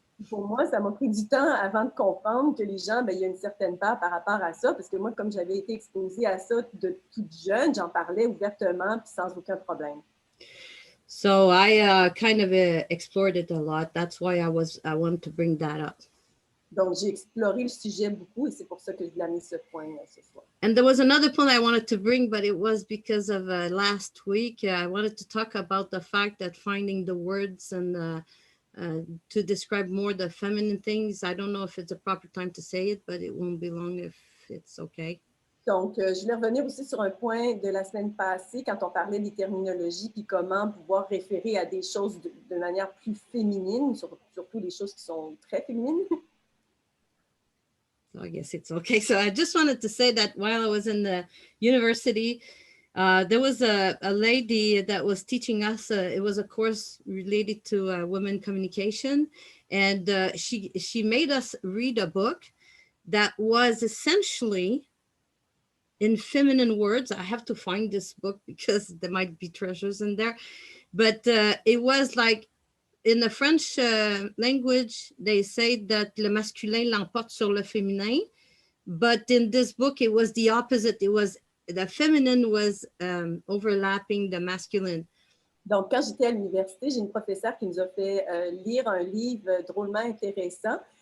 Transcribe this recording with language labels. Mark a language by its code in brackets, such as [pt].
[fr] Pour moi, ça m'a pris du temps avant de comprendre que les gens, il y a une certaine peur par rapport à ça, parce que moi, comme j'avais été exposée à ça de toute jeune, j'en parlais ouvertement puis sans aucun problème. [en] So I kind of explored it a lot. That's why I wanted to bring that up. [fr] Donc, j'ai exploré le sujet beaucoup et c'est pour ça que je voulais amener ce point ce soir. [en] And there was another point I wanted to bring, but it was because of last week. I wanted to talk about the fact that finding the words and to describe more the feminine things. I don't know if it's a proper time to say it, but it won't be long if it's okay. [fr] Donc, je voulais revenir aussi sur un point de la semaine passée quand on parlait des terminologies puis comment pouvoir référer à des choses de manière plus féminine, surtout les choses qui sont très féminines. [en] So I guess it's okay. So I just wanted to say that while I was in the university, there was a lady that was teaching us, it was a course related to women communication. And she made us read a book that was essentially in feminine words. I have to find this book because there might be treasures in there. But it was like, in the French language, they say that [fr] le masculin l'emporte sur le féminin. [en] But in this book, it was the opposite. It was the feminine was overlapping the masculine. [fr] Donc, quand j'étais à l'université, j'ai une professeure qui nous a fait lire un livre drôlement intéressant.